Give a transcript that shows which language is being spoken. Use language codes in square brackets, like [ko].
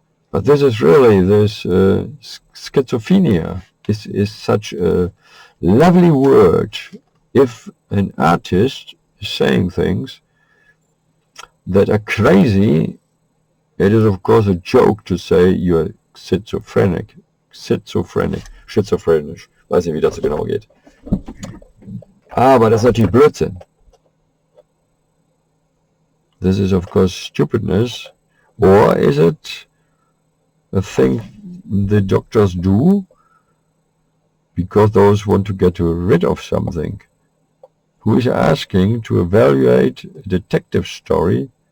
[en] But this is really, this schizophrenia is such a lovely word. If an artist is saying things that are crazy, it is of course a joke to say you're schizophrenic. [de] Schizophrenisch. Weiß nicht, wie das so genau geht. Aber das ist natürlich Blödsinn. [en] This is of course stupidness. Or is it a thing the doctors do because those want to get rid of something? Who is asking to evaluate a detective story?